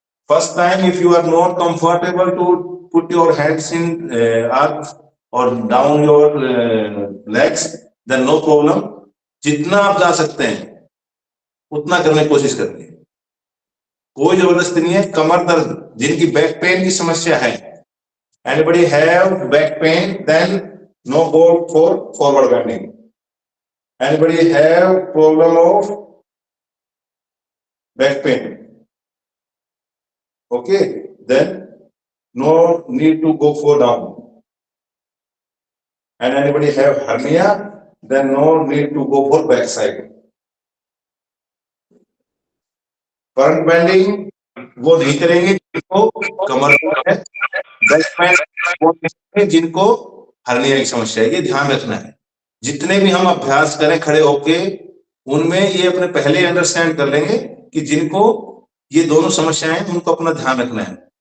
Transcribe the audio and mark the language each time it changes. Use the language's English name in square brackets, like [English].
[English] First time if you are not comfortable to put your hands in earth और down your legs, then no problem. [Hindi] जितना आप जा सकते हैं उतना करने की कोशिश करते हैं, कोई जबरदस्ती नहीं है। कमर दर्द, जिनकी बैक पेन की समस्या है, [English] anybody have back pain, then no go for forward bending. Anybody have problem of back pain? Okay, then no need to go for down. And anybody have hernia, then no need to go for back side. [Hindi] Front bending वो नहीं करेंगे जिनको कमर है, back pain जिनको hernia की समस्या है, ये ध्यान रखना है। जितने भी हम अभ्यास करें खड़े होके, उनमें ये अपने पहले अंडरस्टैंड कर लेंगे कि जिनको ये दोनों समस्याएं हैं उनको अपना ध्यान रखना है।